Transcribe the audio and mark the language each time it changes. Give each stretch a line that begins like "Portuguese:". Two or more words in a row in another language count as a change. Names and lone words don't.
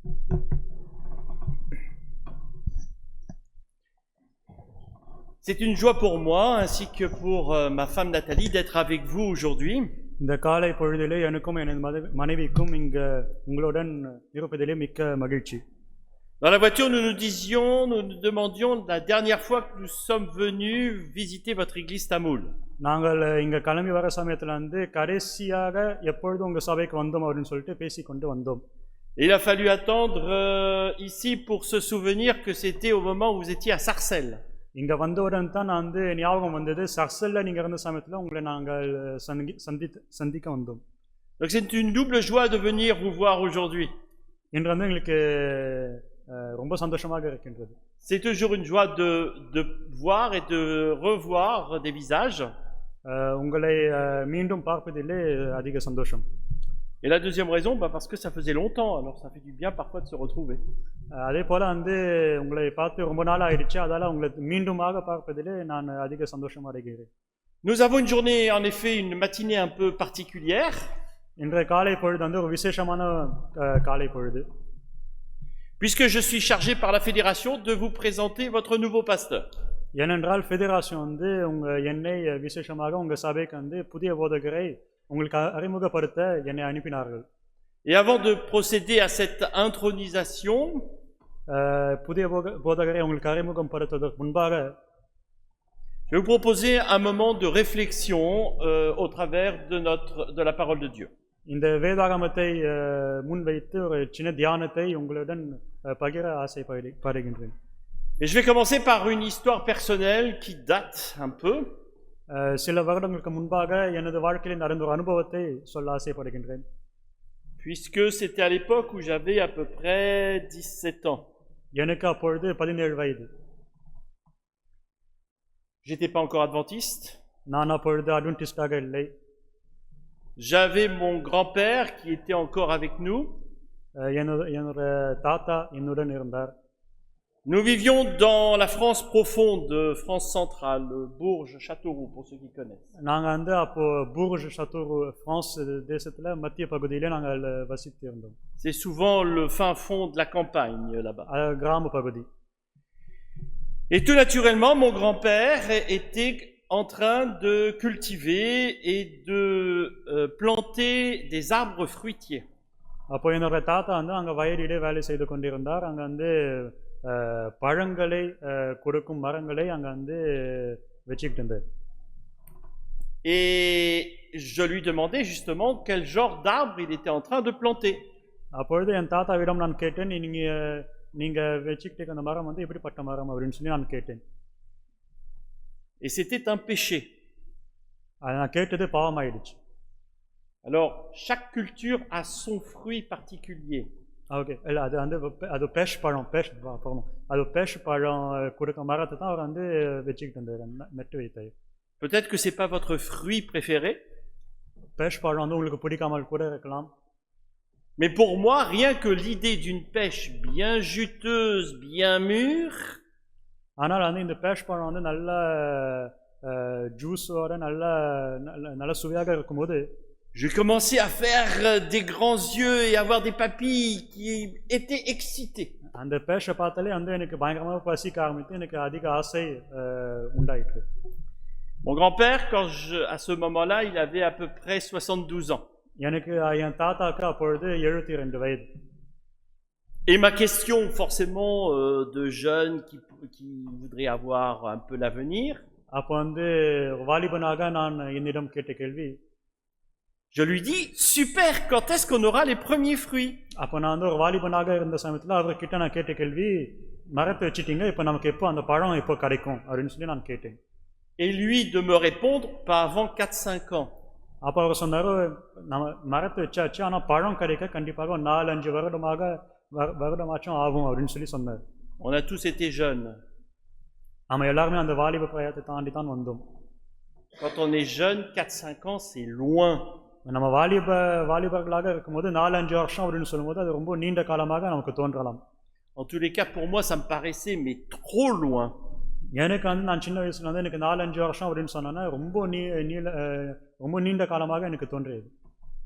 French: C'est une joie pour moi ainsi que pour ma femme Nathalie d'être avec vous aujourd'hui.
Tamil: இந்த காலை பொழுதிலே எனக்கும் எனது மனைவிக்கும் உங்களுடன் இருப்பதிலே மிக்க மகிழ்ச்சி.
French: Dans la voiture, nous nous demandions la dernière fois que nous sommes venus visiter votre église Tamoul.
Tamil: நாங்கள் இங்க கிளம்பி வர சமயத்துல கடைசியாக எப்பொழுது உங்க சபைக்கு வந்தோம் அப்படின்னு சொல்லிட்டு பேசிக்கொண்டு வந்தோம்.
French: Il a fallu attendre ici pour se souvenir que c'était au moment où vous étiez à Sarcelles.
Tamil: இங்க வந்தவுடன் தான் ஞாபகம் வந்தது, சர்சல்ல நீங்க இருந்த சமயத்துல உங்களை நாங்கள் சந்திக்க வந்தோம்.
French: Donc c'est une double joie de venir vous voir aujourd'hui.
Tamil: இன்று எங்களுக்கு ரொம்ப சந்தோஷமாக இருக்கின்றது.
French: C'est toujours une joie de voir et de revoir des visages.
Tamil: உங்களை மீண்டும் பார்ப்பதிலே அதிக சந்தோஷம்.
French: Et la deuxième raison, parce que ça faisait longtemps, alors ça fait du bien parfois de se retrouver.
Tamil: அதே போல உங்களை பார்த்து ரொம்ப நாள் ஆயிடுச்சு, அதால உங்களை மீண்டுமாக பார்ப்பதிலே நான் அதிக சந்தோஷமா இருக்கிறேன்.
French: Nous avons une journée, en effet, une matinée un peu particulière.
Tamil: இன்றைய காலை பொழுது ஒரு விசேஷமான காலை பொழுது.
French: Puisque je suis chargé par la fédération de vous présenter votre nouveau pasteur.
Tamil: ஏனென்றால் ஃபெடரேஷன் என்னை விசேஷமாக உங்க சபைக்கு புதிய போதகரை உங்களுக்கு அறிமுகப்படுத்த என்னை அனுப்பினார்கள்.
French: Et avant de procéder à cette intronisation,
Tamil: புதிய போதகரை உங்களுக்கு அறிமுகப்படுத்துவதற்கு முன்பாக
French: je vais vous proposer un moment de réflexion au travers de la parole de Dieu.
Tamil: இந்த வேதாகமத்தை முன்வைத்து ஒரு சின்ன தியானத்தை உங்களுடன் பகிர ஆசைப்படுகின்றேன்.
French: Et je vais commencer par une histoire personnelle qui date un peu.
Tamil: சில வருடங்களுக்கு முன்பாக எனது வாழ்க்கையில் நடந்த ஒரு அனுபவத்தை சொல்ல ஆசைப்படுகின்றேன்.
French: Puisque c'était à l'époque où j'avais à peu près 17 ans.
Tamil: எனக்கு அப்பொழுது 17 வயது.
French: J'étais pas encore adventiste.
Tamil: நான் அப்பொழுது அட்வென்டிஸ்டாக இல்லை.
French: J'avais mon grand-père qui était encore avec nous.
Tamil: என்னோட தாத்தா என்னுடன் இருந்தார்.
French: Nous vivions dans la France profonde, France centrale, Bourges, Châteauroux, pour ceux qui connaissent.
Tamil: நாங்க அப்போ Bourges, Châteauroux, France தேசத்துல மத்திய பகுதியில நாங்கள் வசித்து இருந்தோம்.
French: C'est souvent le fin fond de la campagne là-bas.
Tamil: கிராம பகுதி.
French: Et tout naturellement, mon grand-père était en train de cultiver et de planter des arbres fruitiers.
Tamil: அப்போ என்னோட தாத்தா அங்க வயலிலே வேலை செய்து கொண்டிருந்தார். அங்க பழங்களை கொடுக்கும் மரங்களை அங்க வச்சிட்டு இருந்தார்.
French: Et je lui demandais justement quel genre d'arbre il était en train de planter.
Tamil: அப்பொழுது என் தாத்தாவிடம் நான் கேட்டேன், நீங்க வச்சிட்டு அந்த மரம் எப்படிப்பட்ட மரம் அப்படின்னு சொல்லி நான் கேட்டேன்.
French: Et c'était un péché.
Tamil: நான் கேட்டது பாவமாயிடுச்சு.
French: Alors chaque culture a son fruit particulier.
Tamil: ஓகே, இல்லை அது பேஷ் பழம் கொடுக்க மரத்தை தான் அவர் வச்சுக்கிட்டு இருந்தார், நட்டு வைத்தார்.
French: Peut-être que c'est pas votre fruit préféré.
Tamil: பேஷ் பழம் உங்களுக்கு பிடிக்காமல் கூட இருக்கலாம்.
French: Mais pour moi, rien que l'idée d'une pêche bien juteuse, bien mûre,
Tamil: ஆனால் இந்த பேஷ் பழம் நல்ல ஜூஸோட நல்ல சுவையாக இருக்கும்போது
French: je commençais à faire des grands yeux et avoir des papilles qui étaient excitées.
Tamil: அந்த பேஷை பார்த்தாலே எனக்கு பயங்கரமாக பசிக்க ஆரம்பித்து எனக்கு அதிக ஆசை உண்டாயிற்று.
French: Mon grand-père, à ce moment-là, il avait à peu près 72 ans.
Tamil: எனக்கு என் தாத்தாக்கு அப்பொழுது 72 வயது.
French: Et ma question, forcément, de jeunes qui voudraient avoir un peu l'avenir.
Tamil: அப்போ வாலிபனாக நான் என்னிடம் கேட்ட கேள்வி,
French: je lui dis, super, quand est-ce qu'on aura les premiers fruits?
Tamil: அப்போ நான் ஒரு வாலிபனாக இருந்த சமயத்தில் அவர்கிட்ட நான் கேட்ட கேள்வி, மரத்தை வச்சிட்டீங்க, இப்போ நமக்கு எப்போ அந்த பழம் எப்போ கிடைக்கும் அப்படின்னு சொல்லி நான் கேட்டேன்.
French: Et lui de me répondre, pas avant 4-5 ans.
Tamil: அப்போ அவர் சொன்னார், நம்ம மரத்தை வச்சாச்சு, ஆனால் பழம் கிடைக்க கண்டிப்பாக 4-5 வருடமாச்சும் ஆகும் அப்படின்னு சொல்லி சொன்னார்.
French: On a tous été jeunes.
Tamil: நம்ம எல்லாருமே அந்த வாலிப பிராயத்தை தாண்டி தான் வந்தோம்.
French: Quand on est jeune, 4-5 ans, c'est loin.
Tamil: நம்ம வாலிபர்களாக இருக்கும்போது 4-5 வருஷம் அப்படின்னு சொல்லும்போது அது ரொம்ப நீண்ட காலமாக நமக்கு தோன்றலாம்.
French: En tous les cas, pour moi, ça me paraissait mais trop loin.
Tamil: எனக்கு நான் சின்ன வயசுல எனக்கு 4-5 வருஷம் அப்படின்னு சொன்னா ரொம்ப நீண்ட காலமாக எனக்கு தோன்றியது.